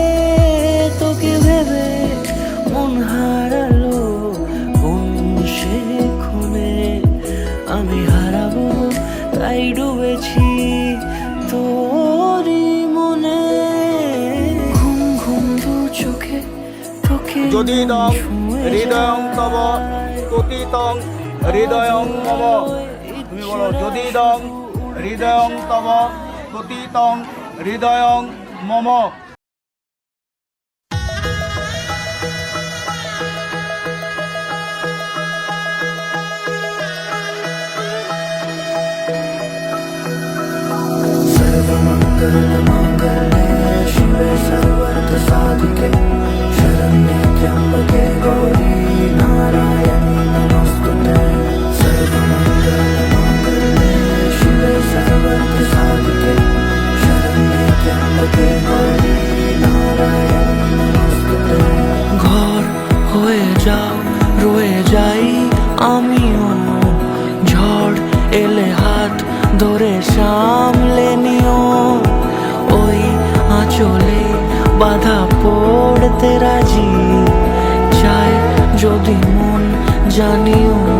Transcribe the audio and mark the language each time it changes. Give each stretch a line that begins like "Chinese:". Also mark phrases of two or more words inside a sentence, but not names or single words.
Bangla: তোকে ভেবে মন হারালো কোন সে ক্ষণে, আমি হারাবো তাই ডুবেছি তোরই মনে। ঘুম ঘুম দু চোখে তোকে
Sanskrit: যদিদং হৃদয়ং তব পতিতং হৃদয়ং মম।
Bangla: তুমি বলো,
Sanskrit: যদিদং হৃদয়ং তব পতিতং হৃদয়ং মম। शिवे सर्वार्थ साधिके शरण्ये त्र्यंबके गौरी नारायणी नमोस्तुते। सर्वमंगलमांगल्ये शिवे सर्वार्थ साधिके शरण्ये त्र्यंबके गौरी नारायणी नमोस्तुते।
Bangla: ঘর হয়ে যাও রয়ে যাই আমিও, ঝড় এলে হাত ধরে সামলে নিও। ওই আঁচলে বাধা পড়তে রাজি, চাই যদি মন জানিও।